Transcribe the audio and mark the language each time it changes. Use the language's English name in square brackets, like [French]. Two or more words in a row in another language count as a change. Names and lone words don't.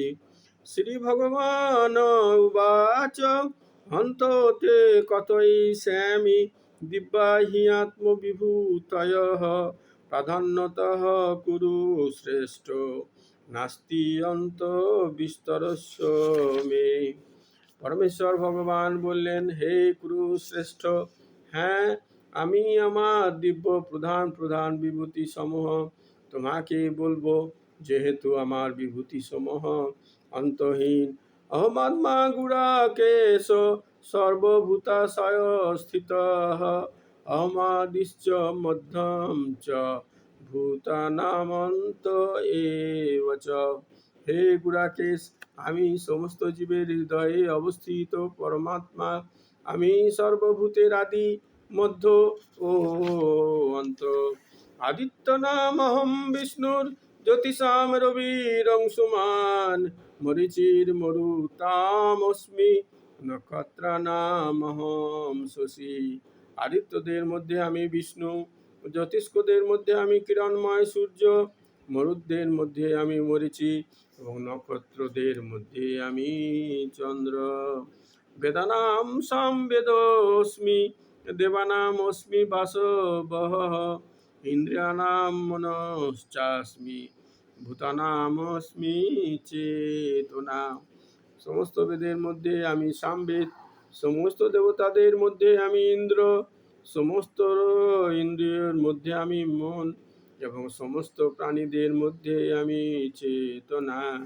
[Sanskrit] শ্রী ভগবান উবাচ হন্ততে কথয়িষ্যামি দিব্যা হি আত্মবিভূতয়ঃ প্রাধান্যতঃ কুরু শ্রেষ্ঠ নাস্তি অন্ত বিস্তরস্য মে। [Bangla] পরমেশ্বর ভগবান বললেন, হে কুরু শ্রেষ্ঠ, হ্যাঁ, আমি আমার দিব্য প্রধান প্রধান বিভূতি সমূহ তোমাকে বলবো, যেহেতু আমার বিভূতি সমূহ অন্তহীন। [Sanskrit] অহমাত্মা গুড়াকেশ সর্বভূতাশয় স্থিতঃ অহমাদিশ্চ মধ্যম চ ভূতানামন্ত এব চ। [Bangla] হে গুড়াকেশ, আমি সমস্ত জীবের হৃদয়ে অবস্থিত পরমাত্মা। আমি সর্বভূতের আদি, মধ্য ও অন্ত। [Sanskrit] আদিত্য নাম অহম বিষ্ণুর জ্যোতিষাম রবিরংশুমান মরুতামস্মি নক্ষত্রানামহম শশী। [Bangla] আদিত্যদের মধ্যে আমি বিষ্ণু, জ্যোতিষ্কদের মধ্যে আমি কিরণময় সূর্য, মরুদের মধ্যে আমি মরিচি এবং নক্ষত্রদের মধ্যে আমি চন্দ্র। [Sanskrit] বেদানাম সামবেদোস্মি দেবানাম অস্মি বাসবহ ইন্দ্রিয়ানাম মনশ্চাস্মি ভূতানাম অস্মি চেতনা। [Bangla] সমস্ত বেদের মধ্যে আমি সামবেদ, সমস্ত দেবতাদের মধ্যে আমি ইন্দ্র, সমস্ত ইন্দ্রিয়ের মধ্যে আমি মন এবং সমস্ত প্রাণীদের মধ্যে আমি চেতনা।